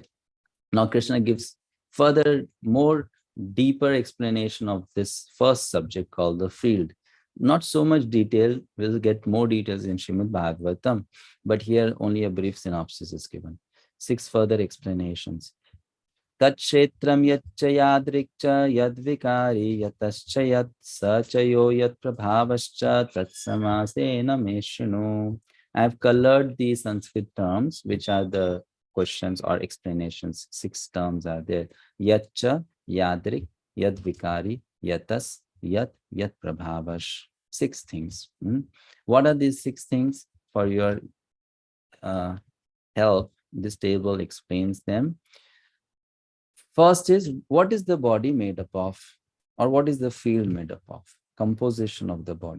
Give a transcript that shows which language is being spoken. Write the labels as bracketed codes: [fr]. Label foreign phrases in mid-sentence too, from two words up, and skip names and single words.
[en] Now Krishna gives further, more deeper explanation of this first subject called the field. Not so much detail, we'll get more details in Srimad Bhagavatam, but here only a brief synopsis is given. 6 further explanations. [sa] तत्क्षेत्रं यच्च यादृक्च यद्विकारि यतश्च यत् सचयो यत् प्रभावश्च तत्समासेन मेशृणु. [en] I have colored the Sanskrit terms, which are the questions or explanations. 6 terms are there. [sa] यच्च, यादृक्, यद्विकारि, यतस्, यत्, यत् प्रभावश्. [en] 6 things. What are these 6 things? For your help, this table explains them. First is, what is the body made up of? Or what is the field made up of? Composition of the body.